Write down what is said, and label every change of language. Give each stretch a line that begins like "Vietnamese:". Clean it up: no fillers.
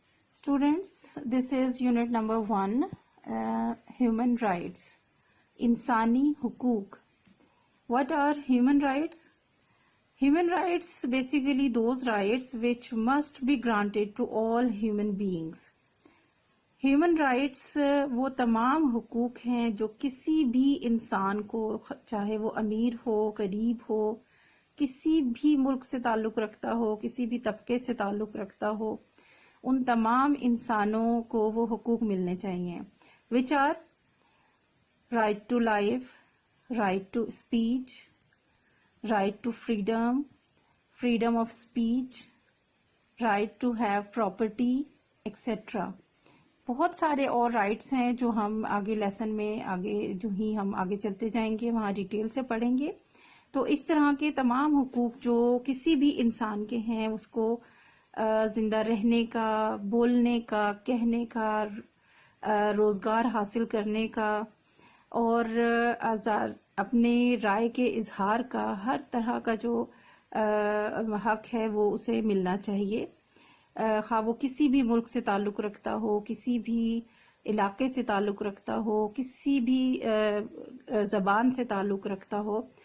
English: Students, this is unit number 1. Human rights.
Urdu: Insani hukuk.
English: What are human rights? Human rights basically those rights which must be granted to all human beings.
Urdu: Human rights وہ تمام حقوق ہیں جو کسی بھی انسان کو, چاہے وہ امیر ہو, غریب ہو, کسی بھی ملک سے تعلق رکھتا ہو, کسی بھی طبقے سے تعلق رکھتا ہو, ان تمام انسانوں کو وہ حقوق ملنے چاہیے.
English: Which are right to life, right to speech, right to freedom, freedom of speech, right to have property, etc.
Urdu: بہت سارے اور رائٹس ہیں جو ہم آگے لیسن میں جو ہی ہم آگے چلتے جائیں گے وہاں ڈیٹیل سے پڑھیں گے. تو اس طرح کے تمام حقوق جو کسی بھی انسان کے ہیں اس کو زندہ رہنے کا, بولنے کا, کہنے کا, روزگار حاصل کرنے کا اور اپنے رائے کے اظہار کا, ہر طرح کا جو حق ہے وہ اسے ملنا چاہیے, خواہ وہ کسی بھی ملک سے تعلق رکھتا ہو, کسی بھی علاقے سے تعلق رکھتا ہو, کسی بھی زبان سے تعلق رکھتا ہو.